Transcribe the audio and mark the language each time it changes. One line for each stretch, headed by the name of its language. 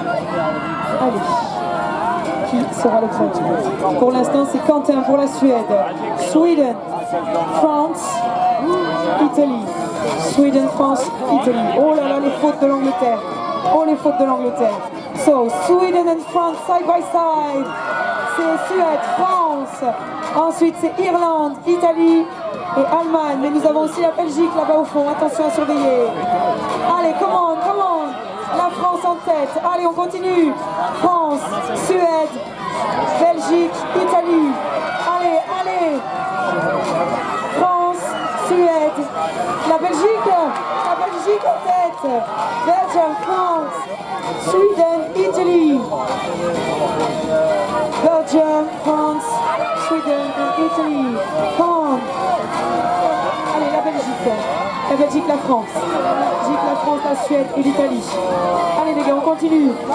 French: Allez, qui sera le premier? Pour l'instant, c'est Quentin pour la Suède. Sweden, France, Italy. Sweden, France, Italy. Oh là là, les fautes de l'Angleterre. Oh, les fautes de l'Angleterre.
English: So, Sweden and France side by side.
French: C'est Suède, France. Ensuite, c'est Irlande, Italie et Allemagne. Mais nous avons aussi la Belgique là-bas au fond. Attention à surveiller. Allez, commande. La France en tête. Allez, on continue. France, Suède, Belgique, Italie. Allez. France, Suède. La Belgique en tête.
English: Belgium, France, Sweden, Italy. Belgium, France, Sweden and Italy. Come on.
French: Allez, la Belgique, la France. La France, la Suède et l'Italie. Allez les gars, on continue.